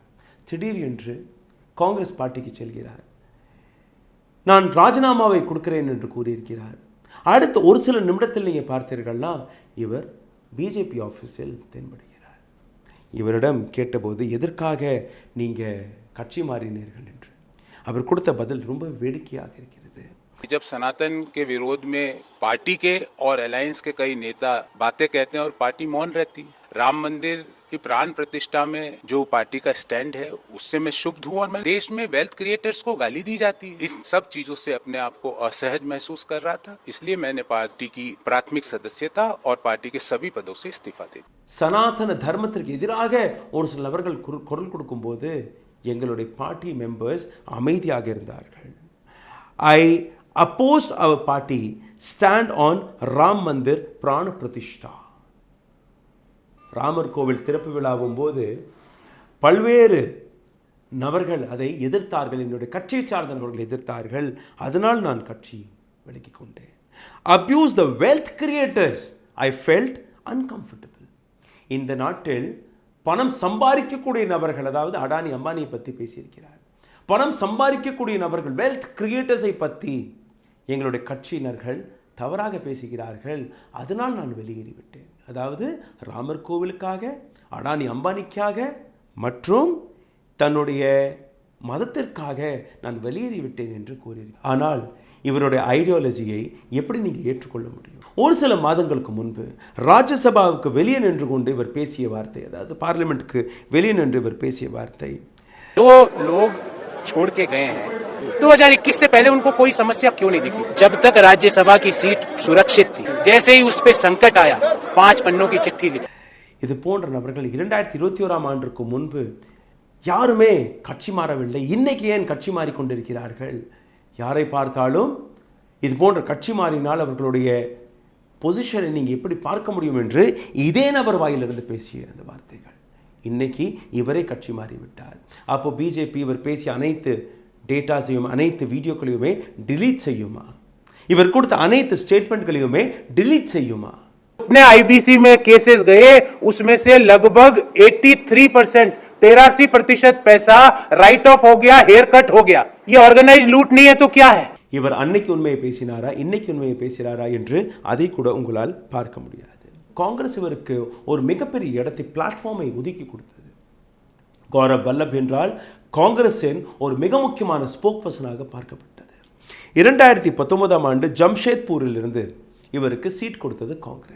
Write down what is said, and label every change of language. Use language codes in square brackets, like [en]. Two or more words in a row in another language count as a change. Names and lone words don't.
[ta] திடீர் என்று காங்கிரஸ் பார்ட்டிக்கு செல்கிறார், நான் ராஜினாமாவை கொடுக்கிறேன் என்று கூறியிருக்கிறார். அடுத்த ஒரு சில நிமிடத்தில் நீங்கள் பார்த்தீர்கள்னா இவர் பிஜேபி ஆஃபீஸில் தென்படுகிறார். இவரிடம் கேட்டபோது எதற்காக நீங்கள் கட்சி மாறினீர்கள் என்று அவர் கொடுத்த பதில் ரொம்ப வேடிக்கையாக இருக்கிறது. [hi] जब सनातन के विरोध में पार्टी के और अलायंस के कई नेता बातें कहते हैं और पार्टी मौन रहती है, राम मंदिर की प्राण प्रतिष्ठा में जो पार्टी का स्टैंड है उससे मैं शुभ हूँ और मैं देश में [en] wealth creators [hi] को गाली दी जाती है, इस सब चीजों से अपने आप को असहज महसूस कर रहा था. इसलिए मैंने पार्टी की प्राथमिक सदस्यता और पार्टी के सभी पदों से इस्तीफा दे दिया. [ta] சனாதன தர்மத்திற்கு எதிராக ஒரு சில நபர்கள் குரல் கொடுக்கும்போது எங்களுடைய [en] party members [ta] அமைதியாக இருந்தார்கள். [en] ஐ opposed our party stand on Ram Mandir Prana Pratishtha. [ta] ராமர் கோவில் திறப்பு விழாவும் போது பல்வேறு நபர்கள் அதை எதிர்த்தார்கள், என்னுடைய கட்சியை சார்ந்த நபர்கள் எதிர்த்தார்கள், அதனால் நான் கட்சி விலகிக் கொண்டேன். [en] abuse the wealth creators, I felt uncomfortable. [ta] இந்த நாட்டில் பணம் சம்பாதிக்கக்கூடிய நபர்கள், அதாவது அடானி அம்பானியை பற்றி பேசியிருக்கிறார், பணம் சம்பாதிக்கக்கூடிய நபர்கள் வெல்த் கிரியேட்டர்ஸை பற்றி எங்களுடைய கட்சியினர்கள் தவறாக பேசுகிறார்கள், அதனால் நான் வெளியேறிவிட்டேன். அதாவது ராமர் கோவிலுக்காக, அடானி அம்பானிக்காக மற்றும் தன்னுடைய மதத்திற்காக நான் வெளியேறிவிட்டேன் என்று கூறியிருக்கிறார். ஆனால் இவருடைய ஐடியாலஜியை எப்படி நீங்கள் ஏற்றுக்கொள்ள முடியும்? ஒரு சில மாதங்களுக்கு முன்பு ராஜ்யசபாவுக்கு வெளியே நின்று கொண்டு இவர் பேசிய வார்த்தை, அதாவது பார்லிமெண்ட்டுக்கு வெளியே நின்று இவர் பேசிய வார்த்தை, [hi] दो लोग छोड़ के गए हैं 2021 से पहले उनको कोई समस्या क्यों नहीं दिखी? जब तक राज्यसभा की सीट सुरक्षित थी, जैसे ही उस पे संकट आया 5 पन्नों की चिट्ठी लिखी. [ta] இது போன்ற நபர்கள் 2021ஆம் ஆண்டுக்கு முன்பு யாருமே கட்சி மாறவில்லை, இன்னைக்கு ஏன் கட்சி மாறிக்கொண்டிருக்கிறார்கள்? யாரை பார்த்தாலும் இது போன்ற கட்சி மாறினால் அவர்களுடைய பொசிஷனை நீங்கள் எப்படி பார்க்க முடியும் என்று இதே நபர் வாயிலிருந்து பேசிய அந்த வார்த்தைகள். இன்னைக்கு இவரே கட்சி மாறிவிட்டார். அப்போ பிஜேபி இவர் பேசிய அனைத்து டேட்டாஸையும் அனைத்து வீடியோக்களையுமே டிலீட் செய்யுமா? இவர் கொடுத்த அனைத்து ஸ்டேட்மெண்ட்களையுமே டிலீட் செய்யுமா? [hi] अपने आईबीसी में केसेस गए, उसमें से लगभग 83%, 83% पैसा [en] write off [hi] हो गया, हेयर कट हो गया. ये ऑर्गेनाइज लूट नहीं है तो क्या है? [ta] இவர் அன்னைக்கு உண்மையை பேசினாரா, இன்னைக்கு உண்மையை பேசுகிறாரா என்று அதை கூட உங்களால் பார்க்க முடியாது. காங்கிரஸ் இவருக்கு ஒரு மிகப்பெரிய இடத்தை, பிளாட்ஃபார்மை ஒதுக்கி கொடுத்தது. கௌரவ் வல்லப் என்றால் காங்கிரஸின் ஒரு மிக முக்கியமான ஸ்போக் பர்சனாக பார்க்கப்பட்டது. 2019ஆம் ஆண்டு ஜம்ஷேத்பூரில் இருந்து இவருக்கு சீட் கொடுத்தது காங்கிரஸ்.